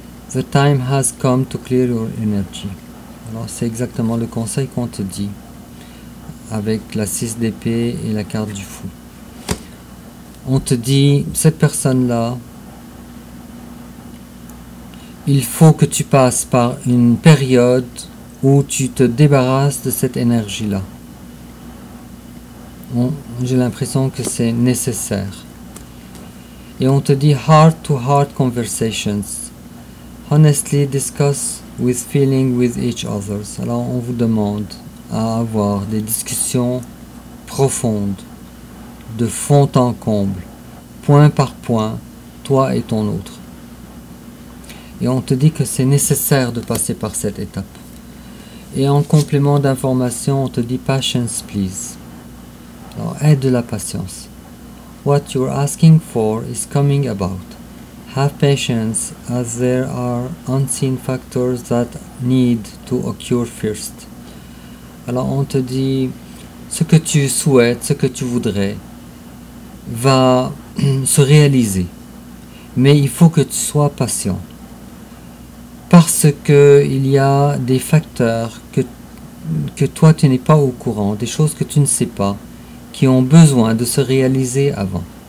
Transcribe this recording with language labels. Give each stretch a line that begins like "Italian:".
English: The time has come to clear your energy.
French: Alors c'est exactement le conseil qu'on te dit avec la 6 d'épée et la carte du fou. On te dit, cette personne-là, il faut que tu passes par une période où tu te débarrasses de cette énergie-là. J'ai l'impression que c'est nécessaire. Et on te dit
English: heart-to-heart conversations. Honestly discuss with feeling with each other.
French: Alors on vous demande à avoir des discussions profondes, de fond en comble, point par point, toi et ton autre. Et on te dit que c'est nécessaire de passer par cette étape. Et en complément d'information, on te dit patience please. Alors aide de la patience.
English: What you're asking for is coming about. Have patience as there are unseen factors that need to occur first.
French: Alors on te dit ce que tu souhaites, ce que tu voudrais va se réaliser. Mais il faut que tu sois patient. Parce que il y a des facteurs que toi tu n'es pas au courant, des choses que tu ne sais pas, qui ont besoin de se réaliser avant.